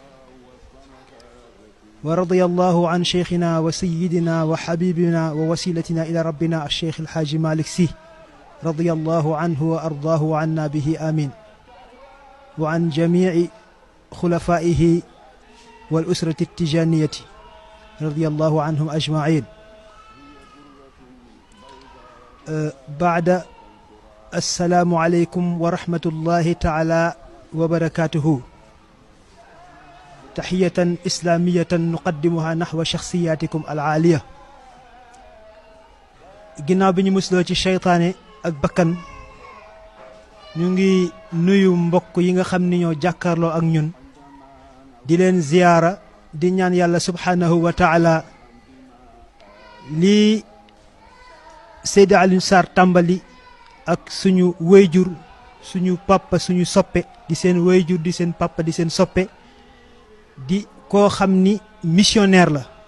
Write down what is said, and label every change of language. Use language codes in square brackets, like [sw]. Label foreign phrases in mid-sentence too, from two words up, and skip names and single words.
[ar] ورضي الله عن شيخنا وسيدنا وحبيبنا ووسيلتنا إلى ربنا الشيخ الحاج مالك سي رضي الله عنه وأرضاه وعنا به آمين وعن جميع خلفائه والأسرة التجانية رضي الله عنهم أجمعين. بعد السلام عليكم ورحمة الله تعالى وبركاته. تحية إسلامية نقدمها نحو شخصياتكم العالية. [wo] ginnaaw bi ñu musloo ci seytaane ak bakkan ñu ngi nuyu mbokk yi nga xam ni ñoo jàkkaarloo ak ñun di leen ziyaara di ñaan yàlla [ar] سبحانه وتعالى [wo] lii Seydi Alioune Sarr tàmbali ak suñu wéyjur suñu papa suñu soppe di seen wéyjur di seen papa di seen soppe di koo xam ni missionnaire la